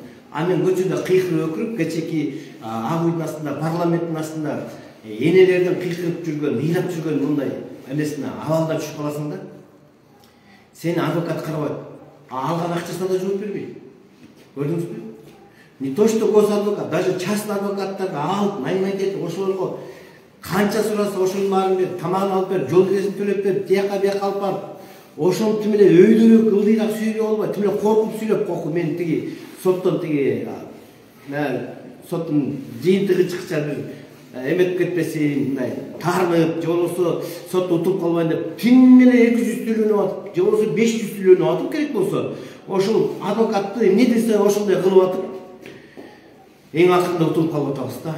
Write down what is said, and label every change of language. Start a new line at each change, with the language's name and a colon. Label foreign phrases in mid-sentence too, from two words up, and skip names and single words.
Kyrgyz: Мен көчөдө кыйкырып өкүрүп, кечеки ак үйдүн астында, парламенттин астында энелердин кыйкырып жүргөн, ыйлап жүргөн мындай эмесине абалда түшүп каласың да. Сени адвокат карабайт. Алган акчасына да жооп бербейт. Көрдүңүзбү?
Russian: Не то что госадвокат, даже частный
Kyrgyz: адвокаттарды алып, наймайт этип, ошолорго канча сураса ошонун баарын бер, тамагын алып бер, жол киресин төлөп бер, тияка бияка алып барып, ошону тим эле өйдөрөөк, ылдыйраак сүйлөп албай, тим эле коркуп сүйлөп, коку мен тиги соттон тиги соттун жыйынтыгы чыкча бир эметип кетпесин, мындай таарынып, же болбосо сот утуп калбайын деп, тим эле 200 төлөнүп атып, же болбосо 500 төлөнүп атып керек болсо, ошол адвокатты эмне десе ошондой кылып атып, эң акырында утулуп калып атабыз да.